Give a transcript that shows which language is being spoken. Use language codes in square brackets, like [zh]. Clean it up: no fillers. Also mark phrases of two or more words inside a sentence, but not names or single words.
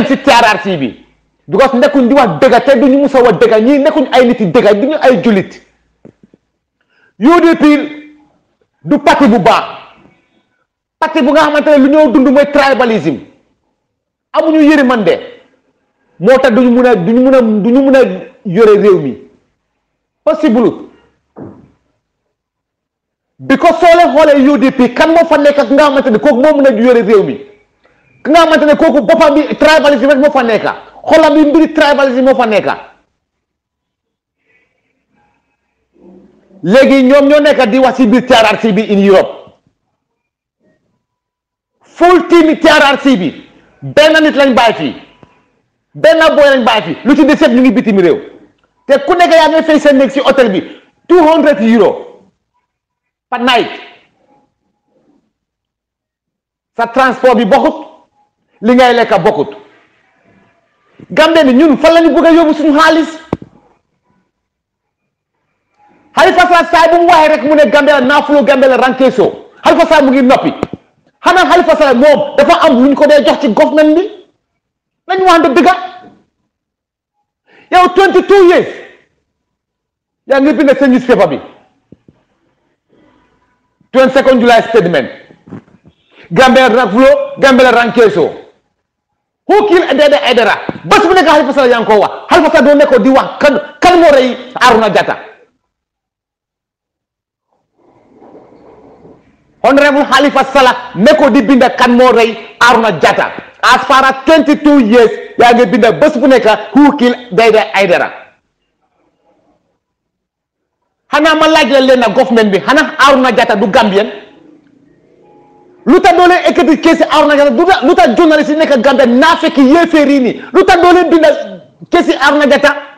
[wo] ci TRRC bi because nekkuñ di wax dëgg te duñu mus a wax dëgg ñii nekkuñ ay nit yi dëgg duñu ay jullit UDP du parti bu baax parti bu nga xamante ne lu ñoo dund mooy tribalisme amuñu yërmande moo tax duñu mun a yore réew mi possible because soo leen xoolee UDP kan moo fa nekk ak nga xamante ne kooku moo mun a yore réew mi ki nga xamante ne kooku boppam bi tribalisme rek moo fa nekk xolam bi mbiri tribalisme moo fa nekk léegi ñoom ñoo nekk di wax ci biir TRRC bi [en] in Europe full team [wo] TRRC bi benn nit lañ bàyyi fii benn boy lañ bàyyi fii lu ci des yëpp ñu ngi bitim réew te ku nekk yaa ngi fay seen néeg ci hôtel bi €200 [en] per night [wo] sa transport bi bokkut li ngay lekka bokkut Gambie bi ñun fan lañu bëgg a yóbbu suñu xaalis Halifa Sallah saay bu mu waxee rek mu ne Gambie la naafuloo Gambie la rankeesoo Halifa Sallah mu ngi noppi xanaa Halifa Sallah moom dafa am lu ñu ko dee jox ci government bi nañu waxante dëgga yow 22 years yaa ngi bind sa newspaper bi [en] 22nd July statement [wo] Gambie la naafuloo Gambie la rankeesoo [en] who kill Dada Aidara [wo] bés bu nekk Halifa Sallah yaa ngi ko wax Halifa Sallah doo nekkoon di wax kan moo rey Aruna Jata Honorable Halifa Sallah nekkoon di binda kan moo rey Aruna Jata [en] as far as 22 years [wo] yaa ngi binda bés bu nekk [en] who kill Dada Aidara [wo] xanaa ma laaj la leen na government bi xanaa Aruna Jata du Gambien lu tax doo leen ekkati keesi Aruna Jata lu tax journaliste yi nekk Gambia naa fekk yéeféer yi nii lu tax doo leen binda keesi Aruna Jata